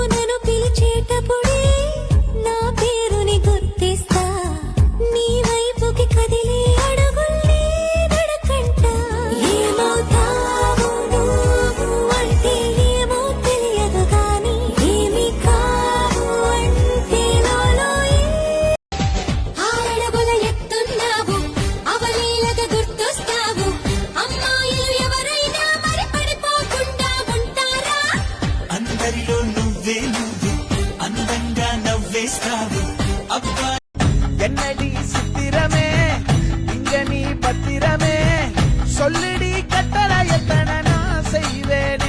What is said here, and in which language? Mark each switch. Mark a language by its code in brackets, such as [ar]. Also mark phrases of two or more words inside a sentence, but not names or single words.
[te] నన్ను పిలిచేటప్పుడే నా పేరుని గుర్తిస్తా నీ వైపుకి కదిలే అడుగుల్ని నడకంట ఏమవుతావు నువ్వు అంటే ఏమో తెలియదు గాని ఏమి కావు అంటే నాలో ఆరడుగుల ఎత్తున్నావు అవలీలగా గుర్తొస్తావు అమ్మాయిలు ఎవరైనా మరి పడిపోకుండా ఉంటారా అందరిలో నువ్వే నువ్వు అందంగా నవ్వేస్తావు అబ్బా [ta] என்னடி சித்திரமே இங்க நீ பத்திரமே சொல்லடி கட்டள எத்தனை நான் செய்வேனே